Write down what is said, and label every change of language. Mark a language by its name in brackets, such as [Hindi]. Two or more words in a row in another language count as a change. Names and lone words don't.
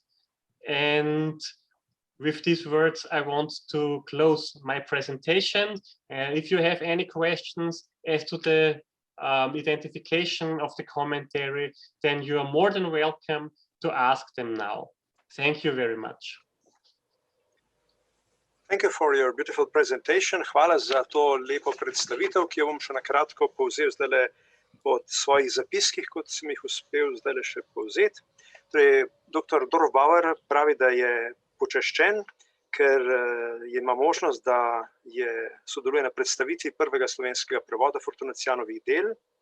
[English] And with these words, I want to close my presentation. If you have any questions as to the identification of the commentary, then you are more than welcome to ask them now. Thank you very much. Thank you for your beautiful presentation. [Slovenian] Hvala za to lepo predstavitev, ki jo bom še na kratko povzel zdajle po svojih zapiskih, kot sem jih uspel zdajle še povzeti. Torej, dr. Dorfbauer pravi, da je počaščen, ker ima možnost, da sodeluje na predstavitvi prvega slovenskega prevoda Fortunacijanovih del.